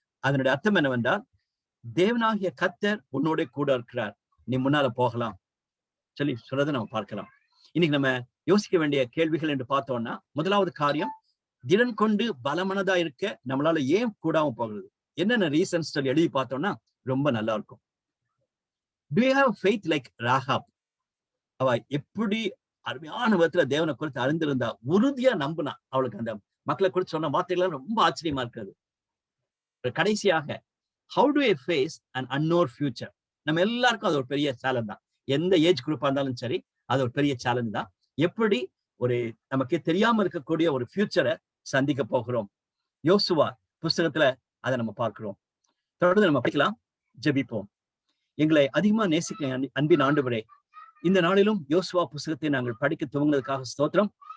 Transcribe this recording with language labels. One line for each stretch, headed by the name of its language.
Tamil: அதனுடைய அர்த்தம் என்னவென்றால், தேவனாகிய கர்த்தர் உன்னோட கூட இருக்கிறார், நீ முன்னால போகலாம் சொல்லி சொல்றதை நம்ம பார்க்கலாம். இன்னைக்கு நம்ம யோசிக்க வேண்டிய கேள்விகள் என்று பார்த்தோம்னா, முதலாவது காரியம், திடன் கொண்டு பலமனதா இருக்க நம்மளால ஏன் கூடாம போகிறது, என்னென்ன ரீசன்ஸ் சொல்லி எழுதி பார்த்தோம்னா ரொம்ப நல்லா இருக்கும்.
English: Do you have faith like Rahab?
Tamil: அவ எப்படி அருமையான விதத்துல தேவனை குறித்து அறிந்திருந்தா, உறுதியா நம்பினா. அவளுக்கு அந்த மக்களை குறித்து சொன்ன வார்த்தைகள் ரொம்ப ஆச்சரியமா இருக்கிறது. கடைசியாக,
English: how do I face an unknown future?
Tamil: நம்ம எல்லாருக்கும் அது ஒரு பெரிய சேலஞ்ச் தான். எந்த ஏஜ் குரூப்பா இருந்தாலும் சரி, அது ஒரு பெரிய சேலஞ்ச் தான். எப்படி ஒரு நமக்கே தெரியாம இருக்கக்கூடிய ஒரு ஃபியூச்சரை சந்திக்க போகிறோம். யோசுவா புஸ்தகத்துல அதை நம்ம பார்க்கிறோம். தொடர்ந்து நம்ம படிக்கலாம், ஜெபிப்போம். எங்களை அதிகமா நேசிக்க அன்பின் ஆண்டவரே, இந்த நாளிலும் யோசுவா புஸ்தகத்தை நாங்கள் படிக்க துவங்கினதுக்காக ஸ்தோத்திரம்.